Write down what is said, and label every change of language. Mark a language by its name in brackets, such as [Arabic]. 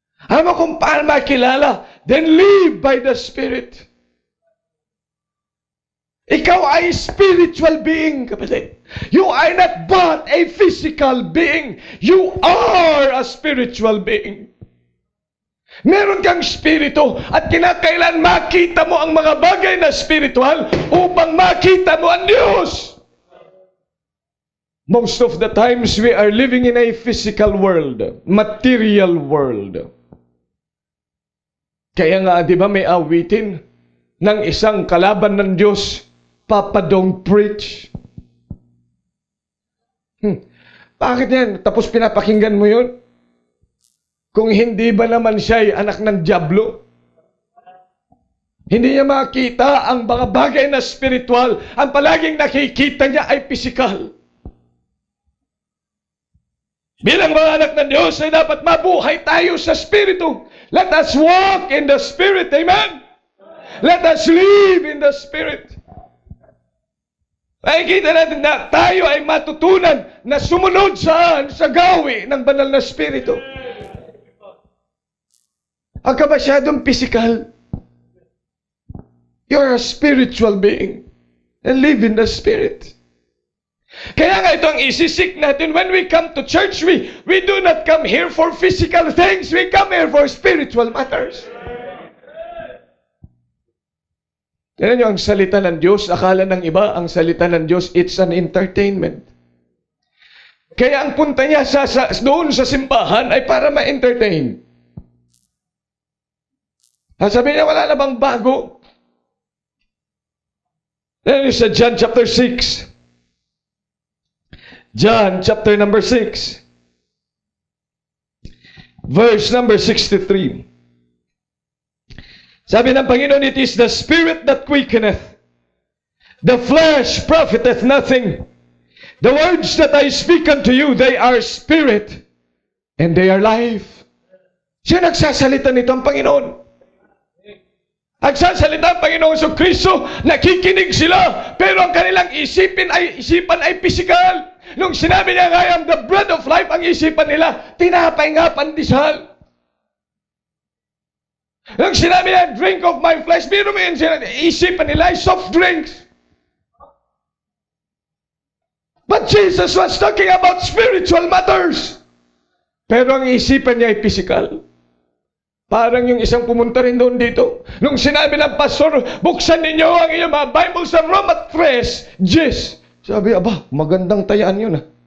[Filipino] Alam mo kung paano makilala? [English] Then live by the Spirit. [Filipino] Ikaw ay spiritual being, kapatid. [English] You are not but a physical being. You are a spiritual being. [Filipino] Meron kang spirito at kinakailan makita mo ang mga bagay na spiritual upang makita mo ang Diyos. [English] Most of the times we are living in a physical world, material world. [Filipino] Kaya nga, di ba may awitin ng isang kalaban ng Diyos, [English] Papa, don't preach. [Filipino] Bakit yan? Tapos pinapakinggan mo yun? Kung hindi ba naman siya ay anak ng dyablo? Hindi niya makita ang mga bagay na spiritual. Ang palaging nakikita niya ay physical. Bilang mga anak ng Diyos ay dapat mabuhay tayo sa Spiritu. [English] Let us walk in the Spirit. Amen? Let us live in the Spirit. [Filipino] Nakikita natin na tayo ay matutunan na sumunod saan? Sa gawi ng banal na Spiritu. Ang ka masyadong physical. [English] You're a spiritual being. and live in the Spirit. [Filipino] Kaya nga ito ang isisik natin [English] when we come to church. We do not come here for physical things. We come here for spiritual matters. [Filipino] Tignan nyo, ang salita ng Diyos, akala ng iba, ang salita ng Diyos, [English] it's an entertainment. [Filipino] Kaya ang punta niya doon sa simbahan ay para ma-entertain. Sabi niya, wala na bang bago? [English] Then sa John chapter 6. John chapter number 6. Verse number 63. [Filipino] Sabi ng Panginoon, [English] it is the Spirit that quickeneth. The flesh profiteth nothing. The words that I speak unto you, they are spirit, and they are life. [Filipino] Siya nagsasalita nito ang Panginoon. Nagsasalita ang Panginoon sa Kristo, nakikinig sila, pero ang kanilang isipan ay physical. Nung sinabi niya, [English] I am the bread of life, [Filipino] ang isipan nila, tinapay nga pandesal. Nung sinabi niya, [English] drink of my flesh, [Filipino] biro mo yun, isipan nila ay soft drinks. [English] But Jesus was talking about spiritual matters. [Filipino] Pero ang isipan niya ay physical. Parang yung isang pumunta rin doon dito. Nung sinabi ng pastor, buksan ninyo ang iyong mga Bible sa Roma 3:10. Sabi, aba, magandang tayaan yun ah.